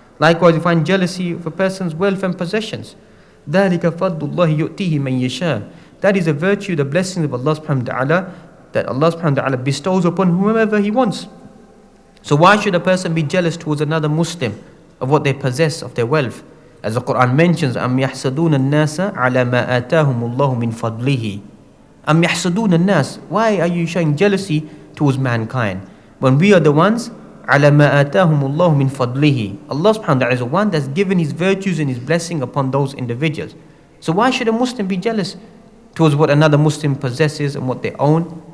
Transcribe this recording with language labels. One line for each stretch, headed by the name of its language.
English: Likewise, you find jealousy of a person's wealth and possessions.
Arabic: ذَلِكَ فَضْلُ اللَّهِ يُؤْتِيهِ مَنْ يَشَاءُ.
English: That is a virtue, the blessing of Allah subhanahu wa ta'ala, that Allah subhanahu wa ta'ala bestows upon whomever He wants. So why should a person be jealous towards another Muslim of what they possess, of their wealth? As the Quran mentions,
Arabic: أَمْ يَحْسَدُونَ النَّاسَ عَلَى مَا آتَاهُمُ اللَّهُ مِنْ فَضْلِهِ. أَمْ يَحْسَدُونَ النَّاسِ.
English: Why are you showing jealousy towards mankind when we are the ones
Arabic: عَلَى مَا آتَاهُمُ اللَّهُ مِنْ فَضْلِهِ.
English: Allah subhanahu wa ta'ala is the one that's given His virtues and His blessing upon those individuals. So why should a Muslim be jealous towards what another Muslim possesses and what they own?